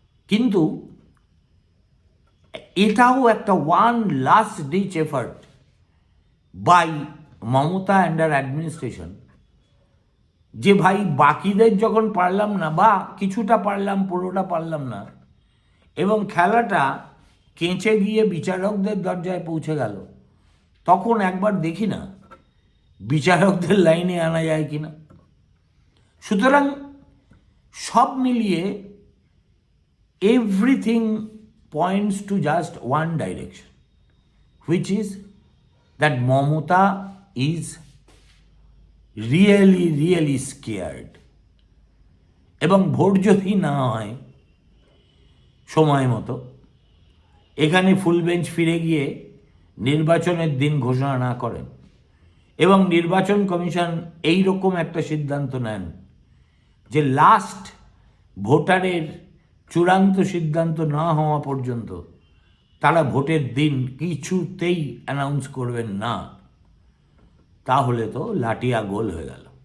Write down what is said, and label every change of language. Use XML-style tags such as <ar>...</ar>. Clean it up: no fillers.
<bn>কিন্তু এটাও একটা one last ditch effort by Mamata and আর administration, যে ভাই বাকিদের যখন পারলাম না বা কিছুটা পারলাম, পুরোটা পারলাম না, এবং খেলাটা কেঁচে গিয়ে বিচারকদের দরজায় পৌঁছে গেল, তখন একবার দেখি না বিচারকদের লাইনে আনা যায় কিনা।</bn> <en>সুতরাং সব মিলিয়ে everything points to just one direction, which is that Mamata is really scared.</en> <bn>এবং ভোট যদি না হয় সময় মতো, এখানে ফুল বেঞ্চ ফিরে গিয়ে নির্বাচনের দিন ঘোষণা না করেন এবং নির্বাচন কমিশন এই রকম একটা সিদ্ধান্ত নেন যে লাস্ট ভোটারের চূড়ান্ত সিদ্ধান্ত না হওয়া পর্যন্ত তারা ভোটের দিন কিছুতেই অ্যানাউন্স করবেন না, তাহলে তো লাঠিয়া গোল হয়ে গেল।</bn>